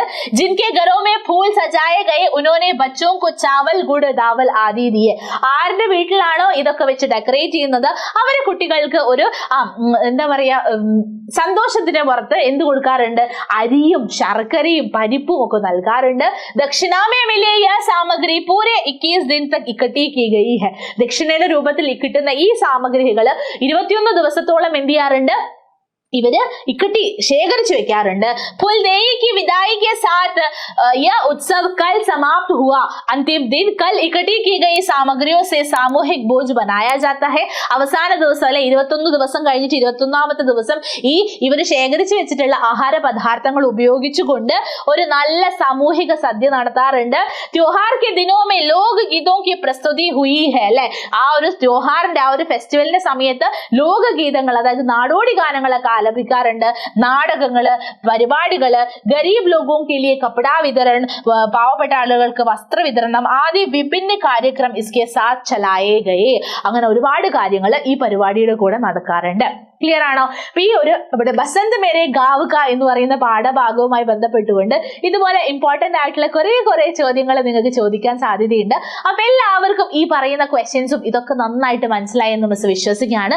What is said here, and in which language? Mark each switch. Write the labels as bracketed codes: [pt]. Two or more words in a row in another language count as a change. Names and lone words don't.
[hi] जिनके घरों में फूल सजाए गए उन्होंने बच्चों को चावल गुड़ दाल आदि दिए. [ml] ആരുടെ വീട്ടിലാണോ ഇതൊക്കെ വെച്ച് ഡെക്കറേറ്റ് ചെയ്യുന്നത് അവരെ കുട്ടികൾക്ക് ഒരു എന്താ പറയാ, സന്തോഷത്തിന് പുറത്ത് എന്ത് കൊടുക്കാറുണ്ട്? അരിയും ശർക്കരയും പരിപ്പും ഒക്കെ നൽകാറുണ്ട്. [hi] दक्षिणा में मिली यह सामग्री पूरे 21 दिन तक इकट्ठी की गई है. [ml] ദക്ഷിണയുടെ രൂപത്തിൽ കിട്ടുന്ന ഈ സാമഗ്രികൾ 21 ദിവസത്തോളം എന്ത് ചെയ്യാറുണ്ട്? ഇവര് ഇക്കട്ടി ശേഖരിച്ചു വെക്കാറുണ്ട്. [hi] ഫുൽദേയി की विदाई के साथ यह उत्सव कल समाप्त हुआ. अंतिम दिन कल इकट्ठी की गई सामग्रियों से सामूहिक भोज बनाया जाता है. [ml] അവസാന ദിവസം അല്ലെ, 21 ദിവസം കഴിഞ്ഞിട്ട് 21ാമത്തെ ദിവസം ഈ ഇവര് ശേഖരിച്ചു വെച്ചിട്ടുള്ള ആഹാര പദാർത്ഥങ്ങൾ ഉപയോഗിച്ചുകൊണ്ട് ഒരു നല്ല സാമൂഹിക സദ്യ നടത്താറുണ്ട്. [hi] त्योहार के दिनों में लोक गीतों की प्रस्तुति हुई है അല്ലെ. [ml] ആ ഒരു ത്യോഹാറിന്റെ, ആ ഒരു ഫെസ്റ്റിവലിന്റെ സമയത്ത് ലോകഗീതങ്ങൾ, അതായത് നാടോടി ഗാനങ്ങളൊക്കെ ആലപിക്കാറുണ്ട്. നാടകങ്ങള്, പരിപാടികള്, [hi] गरीब लोगों के लिए कपड़ा वितरण, [ml] പാവപ്പെട്ട ആളുകൾക്ക് വസ്ത്ര വിതരണം [hi] आदि विभिन्न कार्यक्रम इसके साथ चलाए गए. [ml] അങ്ങനെ ഒരുപാട് കാര്യങ്ങൾ ഈ പരിപാടിയുടെ കൂടെ നടക്കാറുണ്ട്. ക്ലിയർ ആണോ? അപ്പൊ ഈ ഒരു ഇവിടെ ബസന്ത് മേരെ ഗാവ് കാ എന്ന് പറയുന്ന പാഠഭാഗവുമായി ബന്ധപ്പെട്ടുകൊണ്ട് ഇതുപോലെ ഇമ്പോർട്ടന്റ് ആയിട്ടുള്ള കുറെ ചോദ്യങ്ങൾ നിങ്ങൾക്ക് ചോദിക്കാൻ സാധ്യതയുണ്ട്. അപ്പൊ എല്ലാവർക്കും ഈ പറയുന്ന ക്വസ്റ്റ്യൻസും ഇതൊക്കെ നന്നായിട്ട് മനസ്സിലായി എന്ന് മിസ് വിശ്വസിക്കുകയാണ്.